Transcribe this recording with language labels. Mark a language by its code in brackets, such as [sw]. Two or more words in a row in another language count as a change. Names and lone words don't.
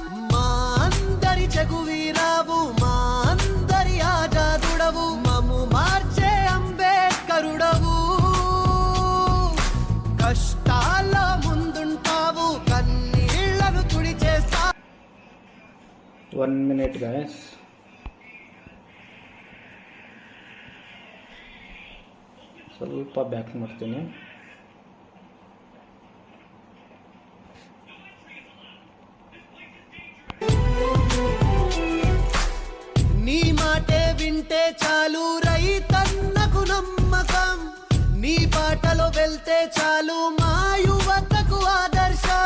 [te] మా అందరి జగువీరావు, మా అందరి ఆజాదుడవు, మము మార్చే అంబేద్కరుడవు. కష్టాల ముందుంటావు, కన్నీళ్లను తుడిచేస్తా. [en] 1 minute guys. [kn] ಸ್ವಲ್ಪ ಬ್ಯಾಕ್ ಮಾಡ್ತೀನಿ. [te] నీ మాటే వింటే చాలు రైతన్నకు నమ్మకం, నీ బాటలో వెళ్తే చాలు మా యువతకు ఆదర్శం.